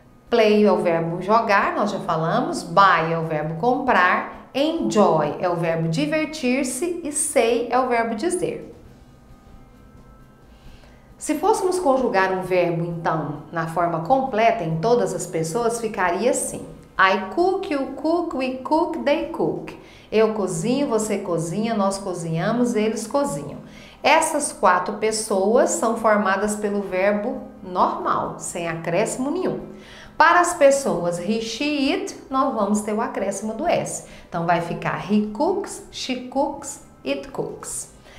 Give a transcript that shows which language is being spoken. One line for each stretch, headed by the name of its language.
Portuguese: Play é o verbo jogar, nós já falamos. Buy é o verbo comprar. Enjoy é o verbo divertir-se e say é o verbo dizer. Se fôssemos conjugar um verbo, então, na forma completa em todas as pessoas, ficaria assim.
English: I cook, you cook, we cook, they cook.
Portuguese: Eu cozinho, você cozinha, nós cozinhamos, eles cozinham. Essas 4 pessoas são formadas pelo verbo normal, sem acréscimo nenhum. Para as pessoas he, she, it, nós vamos ter o acréscimo do S. Então vai ficar
English: he cooks, she cooks, it cooks.